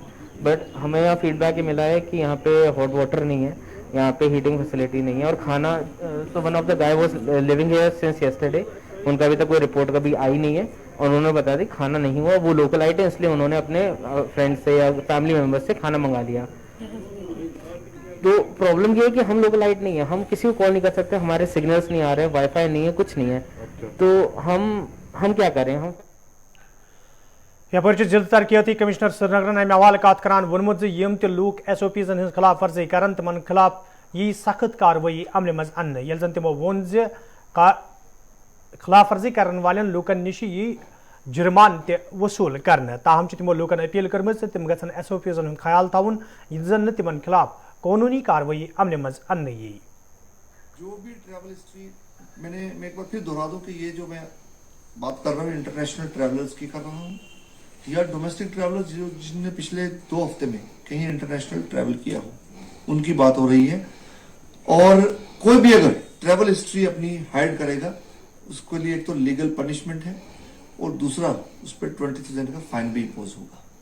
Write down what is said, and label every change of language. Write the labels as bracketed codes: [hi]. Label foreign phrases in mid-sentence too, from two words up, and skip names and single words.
[hi] बट हमें यहाँ फीडबैक ये मिला है कि यहाँ पे [en] hot water [hi] नहीं है, यहाँ पे [en] heating facility [hi] नहीं है और खाना तो [en] one of the guy was living here since yesterday, [hi] उनका अभी तक कोई रिपोर्ट कभी आई नहीं है और उन्होंने बताया कि खाना नहीं हुआ, वो लोकल आइट है इसलिए उन्होंने अपने फ्रेंड से या [en] family member [hi] से खाना मंगा लिया। तो प्रॉब्लम ये है कि हम लोकल लाइट नहीं है, हम किसी को कॉल नहीं कर सकते, हमारे सिग्नल्स नहीं आ रहे, वाईफाई नहीं है, कुछ नहीं है, तो हम क्या करें। हम [ks] यपर जिला तरक्याती कमिश्नर श्रीनगर अमे हवाले कत करान वोनमुत यम ते लूक SOPs हज खिलाफ वर्जी कर तिमन खिलाफ यी सख्त कार्रवाई अमल मज अन्न ये जन तमो वोन खिलाफ वर्जी करन वालन लूकन निश यी जुर्मान ते वसूल करने। ताहम तमो लूकन अपील कर्म तम गन SOPs हज ख्याल थवन जन तिमन खिलाफ कानूनी कार्रवाई अमल मज अन्न यी। [hi] जो भी [en] travel history [hi] मैं एक बार फिर दोहरा दूं कि ये जो मैं बात कर रहा हूँ [en] international travellers [hi] की कर रहा हूँ या [en] domestic travellers [hi] जिनने पिछले 2 हफ्ते में कहीं [en] international travel [hi] किया हो उनकी बात हो रही है। और कोई भी अगर [en] travel history [hi] अपनी हाइड करेगा उसके लिए एक तो [en] legal punishment [hi] है और दूसरा उस पर 20,000 का फाइन भी इम्पोज होगा।